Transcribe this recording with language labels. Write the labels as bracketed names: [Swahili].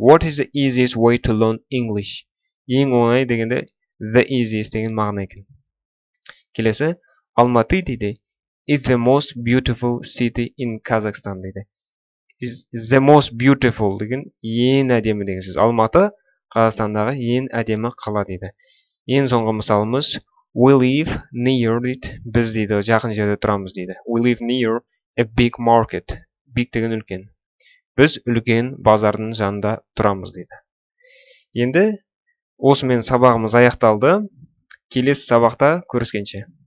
[English] What is the easiest way to learn English? [Kazakh] Ең оңай дегенде [English] the easiest [Kazakh] деген мағына екен. Келесі, [English] Алматы [Kazakh] дейді, [English] is the most beautiful city in Kazakhstan дейді. Is the most beautiful [Kazakh] деген ең әдемі деген сөз. Алматы Қазақстандағы ең әдемі қала дейді. Ең соңғы мысалымыз [English] we live near [Kazakh] дейді. Біз дейді жақын жерде тұрамыз дейді. [English] We live near a big market. [Kazakh] Big деген үлкен. Біз үлкен базардың жанында тұрамыз дейді. Енді осымен сабағымыз аяқталды. Келесі сабақта көріскенше.